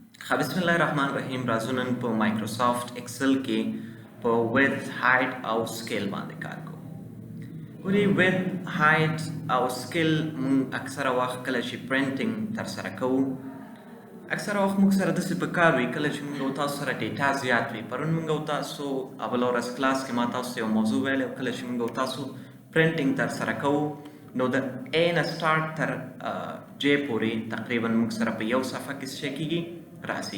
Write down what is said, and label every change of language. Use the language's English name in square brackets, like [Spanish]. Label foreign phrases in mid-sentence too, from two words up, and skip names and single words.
[Pashto] بسم الله الرحمن الرحیم راځو نن په مایکروسافت ایکسل کې په [English] width height [Pashto] او scale باندې کار کوو. ګورئ [English] width height [Pashto] او scale موږ اکثره وخت کله چې پرنټینګ ترسره کوو اکثره وخت موږ سره داسې په کار وي کله چې موږ او تاسو سره ډیټا زیات وي. پرون موږ او تاسو اول ورځ کلاس کې ما تاسو ته یو موضوع ویلی او کله چې موږ او تاسو پرنټینګ ترسره کوو نو د A نه سټارټ تر J پورې تقریبا موږ سره په یو صفحه کې څه کېږي راځي.